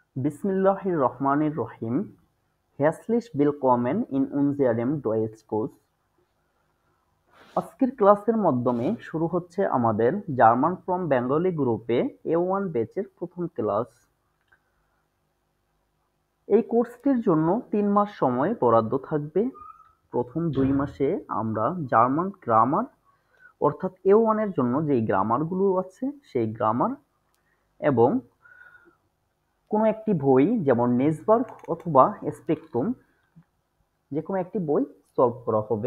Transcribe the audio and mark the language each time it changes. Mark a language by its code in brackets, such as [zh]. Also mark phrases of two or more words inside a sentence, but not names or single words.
[ar] بسم الله الرحمن الرحيم. [de] Herzlich willkommen in unserem Deutschkurs. [bn] আজকের ক্লাসের মাধ্যমে শুরু হচ্ছে আমাদের [en] German from Bengali [bn] গ্রুপে A1 ব্যাচের প্রথম ক্লাস। এই কোর্সটির জন্য 3 মাস সময় বরাদ্দ থাকবে। প্রথম 2 মাসে আমরা [en] German grammar [bn] অর্থাৎ A1 এর জন্য যেই গ্রামারগুলো আছে সেই গ্রামার এবং কোনো একটি বই যেমন নেসবার্গ অথবা স্পেকট্রাম যেকোনো একটি বই সলভ করা হবে।